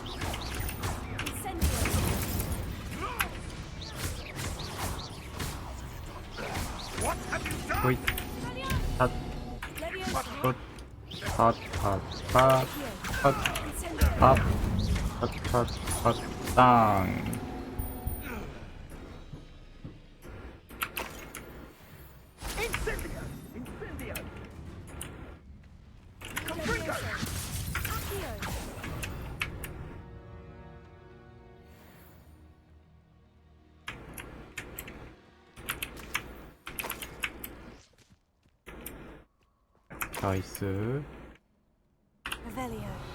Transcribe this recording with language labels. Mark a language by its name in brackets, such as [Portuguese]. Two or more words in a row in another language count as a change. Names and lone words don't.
[English] What have you done? 호잇. 핫. 컷. 핫. 핫. 핫. 핫. 핫. 핫. 땅. [Korean] Incendio. Incendio. Confringo. 나이스. Revelio.